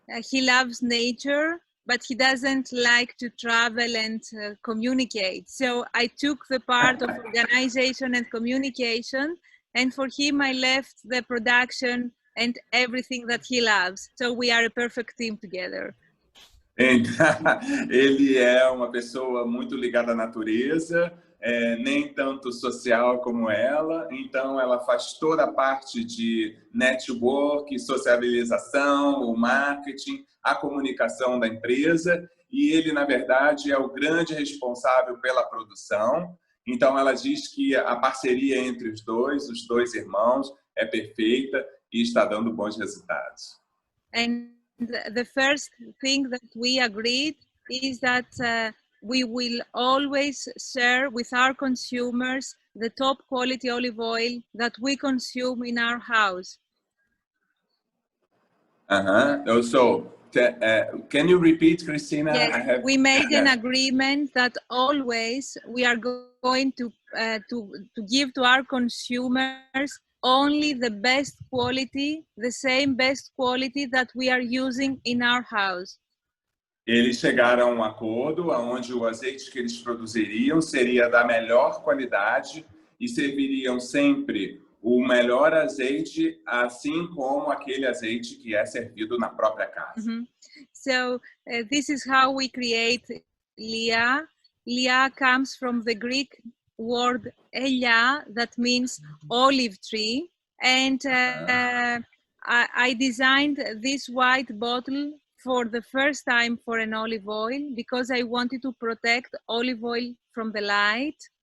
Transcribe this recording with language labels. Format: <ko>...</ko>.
<en>He loves nature, but he doesn't like to travel and communicate. So I took the part of organization and communication, and for him I left the production and everything that he loves. So we are a perfect team together.</en> <pt>Ele é uma pessoa muito ligada à natureza, nem tanto social como ela, então ela faz toda a parte de network, socialização, o marketing, a comunicação da empresa, e ele, na verdade, é o grande responsável pela produção. Então ela diz que a parceria entre os dois irmãos, é perfeita e está dando bons resultados.</pt> <en>And the first thing that we agreed is that we will always share with our consumers the top quality olive oil that we consume in our house. So, can you repeat, Cristina? Yes, we made an agreement that always we are going to give to our consumers only the best quality, the same best quality that we are using in our house.</en> <pt>Eles chegaram a um acordo onde o azeite que eles produziriam seria da melhor qualidade e serviriam sempre o melhor azeite, assim como aquele azeite que é servido na própria casa.</pt> <en>So this is how we create Lia. Lia comes from the Greek word Elia, that means olive tree, and I designed this white bottle for the first time for an olive oil because I wanted to protect olive oil from the light.</en>